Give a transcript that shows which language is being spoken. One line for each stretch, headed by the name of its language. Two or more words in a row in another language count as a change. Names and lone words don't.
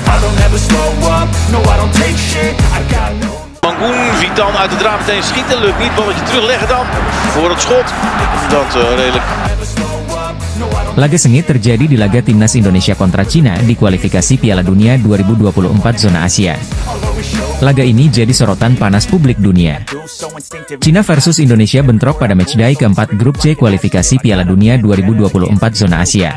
Dutch: Mangoen, Vitan uit het raam meteen schieten, lukt niet, balletje terugleggen dan voor het schot, dat redelijk.
Indonesian: Laga sengit terjadi di laga Timnas Indonesia kontra Cina di kualifikasi Piala Dunia 2024 zona Asia. Laga ini jadi sorotan panas publik dunia. Cina versus Indonesia bentrok pada matchday keempat grup C kualifikasi Piala Dunia 2024 zona Asia.